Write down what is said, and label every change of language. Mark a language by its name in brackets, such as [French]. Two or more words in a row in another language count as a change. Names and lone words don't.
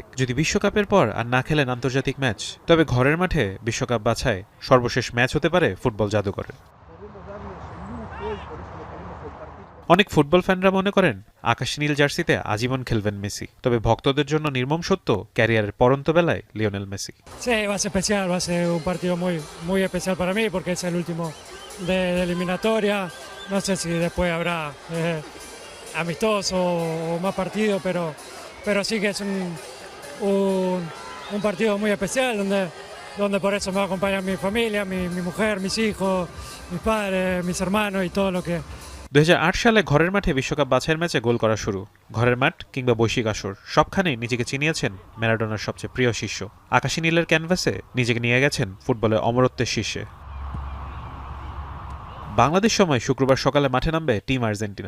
[Bangla] যদি বিশ্বকাপের পর আর না খেলেন আন্তর্জাতিক ম্যাচ, তবে ঘরের মাঠে বিশ্বকাপ বাছাই সর্বশেষ ম্যাচ হতে পারে ফুটবল জাদুঘরের। অনেক ফুটবল ফ্যানরা মনে করেন আকাশী নীল জার্সিতে আজীবন খেলবেন মেসি, তবে ভক্তদের জন্য নির্মম সত্য ক্যারিয়ারের পরন্ত বেলায় লিওনেল মেসি। [Spanish] Sí, va a ser especial, va a ser un partido muy especial para mí porque es el último de eliminatoria. No sé si después habrá amistoso o más partidos, pero sí que es un partido muy especial donde por eso me va a acompañar mi familia, mi mujer, mis hijos, mis padres, mis hermanos y todo lo que... [Bangla] 2008 সালে ঘরের মাঠে বিশ্বকাপ বাছাইয়ের ম্যাচে গোল করা শুরু। ঘরের মাঠ কিংবা বৈশ্বিক আসর সবখানেই নিজেকে চিনিয়েছেন ম্যারাডোনার সবচেয়ে প্রিয় শিষ্য। আকাশী নীলের ক্যানভাসে নিজেকে নিয়ে গেছেন ফুটবলের অমরত্বের শীর্ষে। বাংলাদেশ সময় শুক্রবার সকালে মাঠে নামবে টিম আর্জেন্টিনা।